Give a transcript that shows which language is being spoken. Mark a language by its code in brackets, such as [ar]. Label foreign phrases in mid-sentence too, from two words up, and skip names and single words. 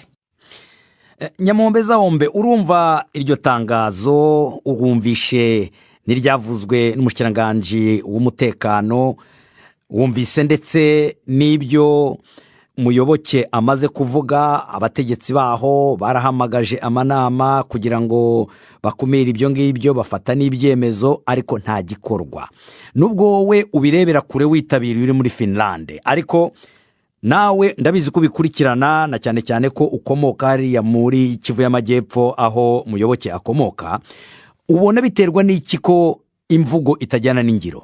[rw] Nyamombeza Hombe, urumva iryo tangazo urumvishe n'iryavuzwe n'umushikiranganji w'umutekano, wumvise ndetse n'ibyo Muyoboke amaze kuvuga, abategetsi baho barahamagaje amanama kugira ngo bakumire ibyo ngibyo, bafata n'ibyemezo ariko nta gikorwa. Nubwo wowe ubirebera kure witabiriye uri muri Finland, ariko nawe ndabizi ko bikurikirana na cyane cyane ko ukomoka hariya muri Kivu y'Amajyepfo aho Muyoboke akomoka, ubona biterwa n'iki ko imvugo itajyana n'ingiro?